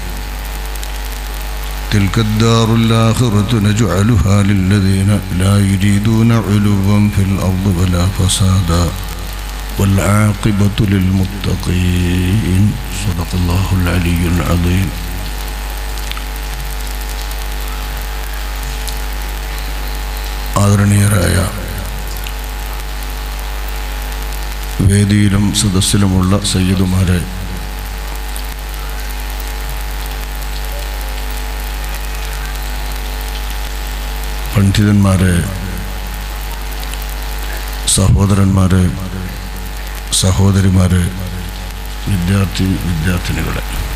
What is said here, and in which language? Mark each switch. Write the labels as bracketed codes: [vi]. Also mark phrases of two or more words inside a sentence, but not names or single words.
[ar] تلك الدار الآخرة نجعلها للذين لا يريدون علوا في الأرض ولا فسادا والعاقبة للمتقين. صدق الله العلي العظيم. [ml] ആദരണീയരായ വേദിയിലും സദസ്സിലുമുള്ള സയ്യിദുമാരെ, പണ്ഡിതന്മാരെ, സഹോദരന്മാരെ, സഹോദരിമാരെ, വിദ്യാർത്ഥിനികളെ,